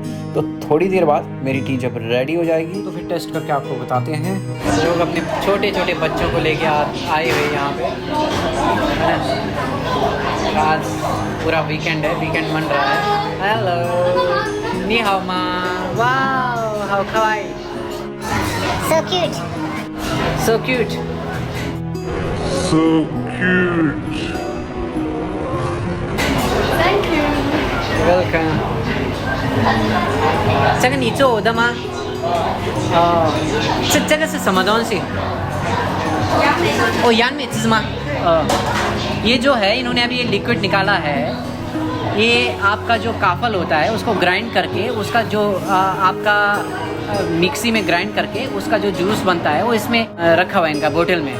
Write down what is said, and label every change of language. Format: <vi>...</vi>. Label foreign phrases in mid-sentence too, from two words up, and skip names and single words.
<hi>तो थोड़ी देर बाद मेरी टी जब रेडी हो जाएगी तो फिर टेस्ट करके आपको बताते हैं। लोग अपने छोटे छोटे बच्चों को लेके आए हुए यहाँ पे, आज पूरा वीकेंड है, वीकेंड मन रहा है।</hi> <zh>हेलो, 你好吗, वाओ 好可爱,</zh> <en>So cute. so cute, so cute. Thank you. welcome。</en> <zh>这个你做的吗？哦，这个是什么东西？</zh> <hi>哦，यान में चीज़吗？ये जो है इन्होंने अभी ये लिक्विड निकाला है, ये आपका जो काफल होता है उसको ग्राइंड करके, उसका जो आपका मिक्सी में ग्राइंड करके उसका जो जूस बनता है वो इसमें रखा हुआ है इनका बोतल में।</hi>